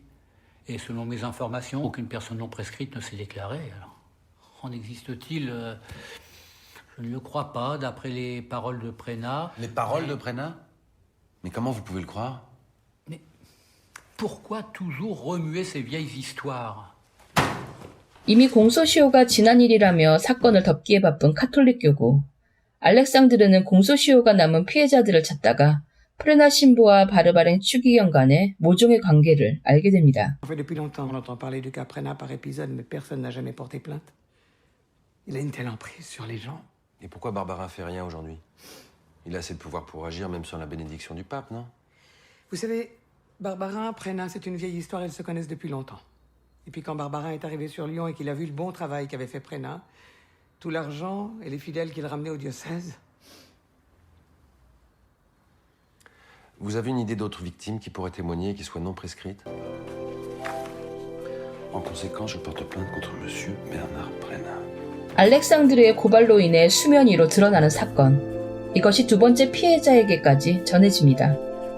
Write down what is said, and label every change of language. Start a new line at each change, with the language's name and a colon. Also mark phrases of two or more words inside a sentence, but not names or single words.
French: Et selon mes informations, aucune personne non prescrite ne s'est déclarée. Alors, en existe-t-il Je ne le crois pas, d'après les paroles de Prena. Les paroles de Prena? Mais comment vous pouvez le croire? Mais pourquoi toujours remuer ces vieilles histoires?
Korean: 이미 공소시효가 지난 일이라며 사건을 덮기에 바쁜 카톨릭 교구. 알렉산드르는 공소시효가 남은 피해자들을 찾다가 프레나 신부와 바르바렌 추기경 간의 모종의 관계를 알게 됩니다.
French: En fait, depuis longtemps, on entend parler du cas Prena par épisode, mais personne n'a jamais porté plainte. Il a une telle emprise sur les gens. Et pourquoi Barbara fait rien aujourd'hui? Il a assez de pouvoir pour agir, même sans la bénédiction du pape, non? Vous savez, Barbarin, Prena, c'est une vieille histoire, ils se connaissent depuis longtemps. Et puis quand Barbarin est arrivé sur Lyon et qu'il a vu le bon travail qu'avait fait Prena, tout l'argent et les fidèles qu'il ramenait au diocèse... Vous avez une idée d'autres victimes qui pourraient témoigner et qui soient non prescrites? En conséquence, je porte plainte contre monsieur Bernard Prena.
Korean: 알렉산드르의 고발로 인해 수면 위로 드러나는 사건. 이것이 두 번째 피해자에게까지 전해집니다.